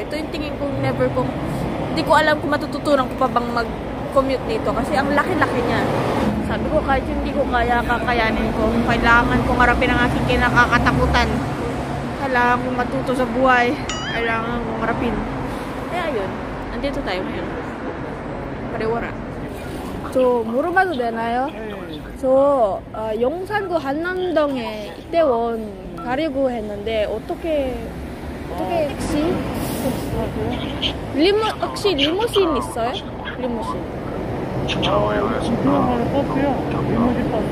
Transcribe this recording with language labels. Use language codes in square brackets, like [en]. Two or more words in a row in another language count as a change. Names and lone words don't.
[tl] Ito yung tingin kong hindi ko alam kung matututunan ko pa bang mag-commute dito kasi ang laki-laki niya. Sabi ko kahit hindi ko kakayanin ko. Kailangan kong harapin ang aking kinakakatakutan. Kailangan kong matuto sa buhay. Kailangan kong harapin. Kaya yun, nandito tayo ngayon. Parewara. [ko] 저 물어봐도 되나요? 저 용산구 한남동에 이태원 가려고 했는데 어떻게 택시? 혹시 리무신 있어요? 리무신. 버스요. 리무진 버스.